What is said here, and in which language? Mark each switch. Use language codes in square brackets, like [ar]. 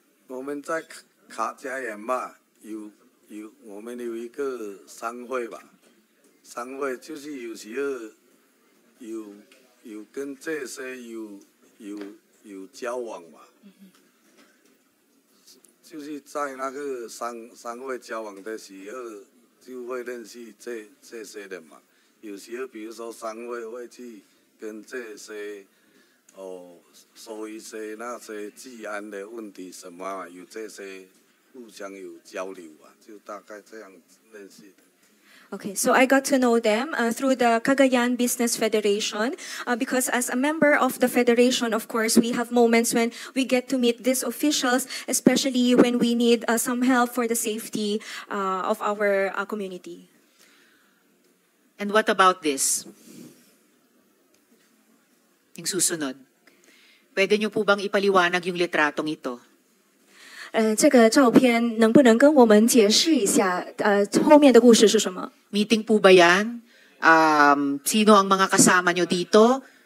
[zh] 我们在卡加园嘛，我们有一个商会吧，商会就是有时候有跟这些有交往嘛，就是在那个商会交往的时候，就会认识这些人嘛。有时候比如说商会会去跟这些说一些那些治安的问题什么啊，有这些互相有交流啊，就大概这样认识。 [en] Okay, so I got to know them through the Cagayan Business Federation because as a member of the federation, of course, we have moments when we get to meet these officials, especially when we need some help for the safety of our community. And what about this? [tl] Yung susunod. Pwede niyo po bang ipaliwanag yung litratong ito? [zh] 这个照片能不能跟我们解释一下后面的故事是什么？ [tl] Meeting po ba yan? Sino ang mga kasama nyo dito?